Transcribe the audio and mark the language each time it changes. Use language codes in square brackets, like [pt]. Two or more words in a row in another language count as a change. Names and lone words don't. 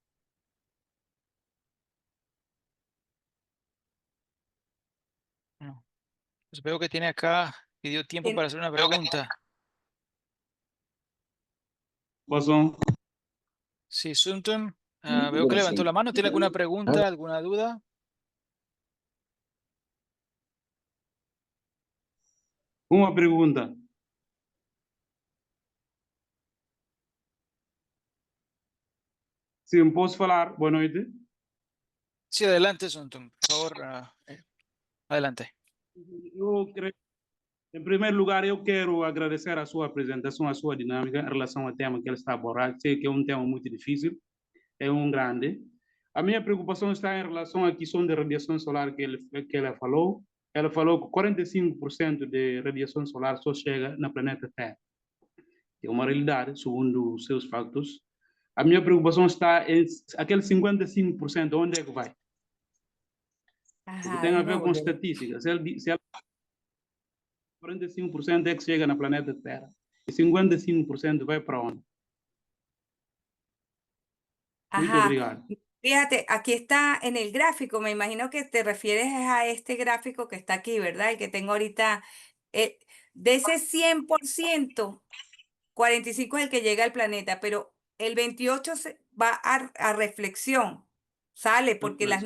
[es] No. Pues veo que tiene acá, pidió tiempo para hacer una pregunta. Pasó. Sí, Sumtun, veo que bueno, levantó sí. la mano. ¿Tiene alguna pregunta, alguna duda? [pt] Uma pergunta. Sim, posso falar? Boa noite. [es] Sí, adelante, Sumtun. Por favor, adelante. [pt] Eu, quero- Em primeiro lugar, eu quero agradecer a sua apresentação, a sua dinâmica em relação ao tema que ele está a abordar. Sei que é um tema muito difícil, é um grande. A minha preocupação está em relação à questão de radiação solar que ela falou. Ela falou que 45% de radiação solar só chega no planeta Terra. É uma realidade, segundo os seus factos. A minha preocupação está em aquele 55%, onde é que vai? Porque [es] Ajá, [pt] tem a [es] déjeme [pt] ver com [es] volver. [pt] estatísticas. Se 45% é que chega no planeta Terra e 55% vai para onde? Muito [es] Ajá. [pt] obrigado. [es] Fíjate, aquí está en el gráfico, me imagino que te refieres a este gráfico que está aquí, ¿verdad? El que tengo ahorita. eh, de ese 100%, 45 es el que llega al planeta, pero el 28 va a reflexión, sale porque las